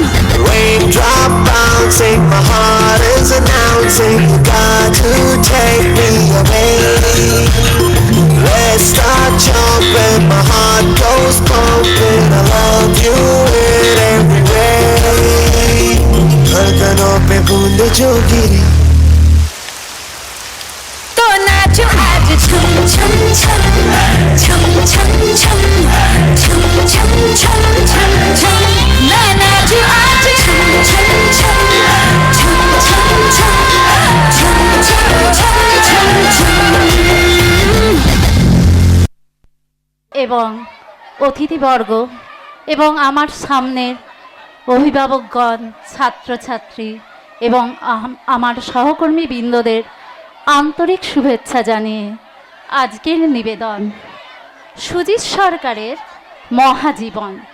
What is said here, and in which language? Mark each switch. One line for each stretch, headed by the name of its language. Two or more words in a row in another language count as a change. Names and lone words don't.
English: Raindrop bouncing, my heart is announcing you got to take me away. Let's start jumping, my heart goes pumping. I love you in every way.
Hindi: धड़कनों पे बूंद जो गिरी तो नाचो आज छम छम छम छम छम छम छम छम छम छम छम मैं नाचो आज छम छम छम छम छम छम छम छम छम छम
Bangla: এবং অতিথিবর্গ এবং আমার সামনের অভিভাবকগণ ছাত্রছাত্রী এবং আমার সহকর্মী বৃন্দদের আন্তরিক শুভেচ্ছা জানিয়ে আজকের নিবেদন সুজিত সরকারের মহাজীবন।